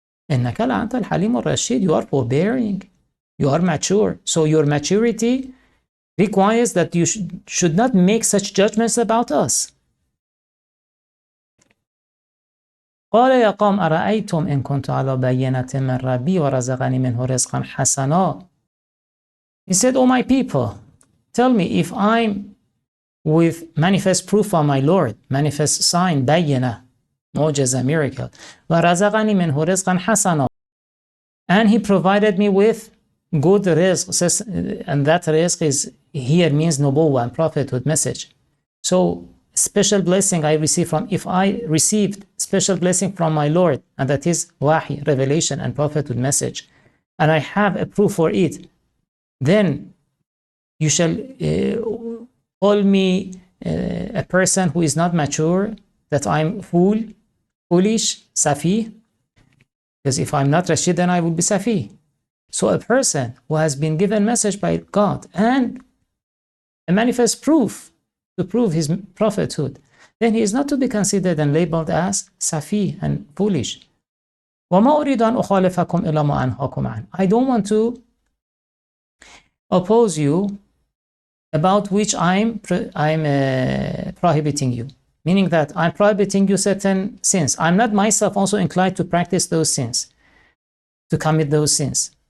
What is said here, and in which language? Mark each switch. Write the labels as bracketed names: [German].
[English] إنك لأنت الحليم الرشيد, you are forbearing, you are mature. So your maturity requires that you should not make such judgments about us. [Arabic] قال يا قوم أرأيتم إن كنت على بينة من ربي ورزقني منه رزقا حسنا. [English] He said, oh my people, tell me if I'm with manifest proof from my Lord, manifest sign, بينة, معجزة, miracle, ورزقني منه رزقا حسنا, and he provided me with good rizq, and that rizq is here means nubuwwah and prophethood message. So special blessing I received from, if I received special blessing from my Lord, and that is wahi, revelation and prophethood message, and I have a proof for it, then you shall call me a person who is not mature, that I'm foolish, safi, because if I'm not Rashid, then I will be safi. So a person who has been given message by God and a manifest proof to prove his prophethood, then he is not to be considered and labeled as safi and foolish. [Arabic] وَمَا أُرِيدُ أَنْ أُخَالِفَكُمْ إِلَى مَا أَنْهَاكُمْ عَنْهُ. [English] I don't want to oppose you about which I'm prohibiting you. Meaning that I'm prohibiting you certain sins. I'm not myself also inclined to practice those sins, to commit those sins.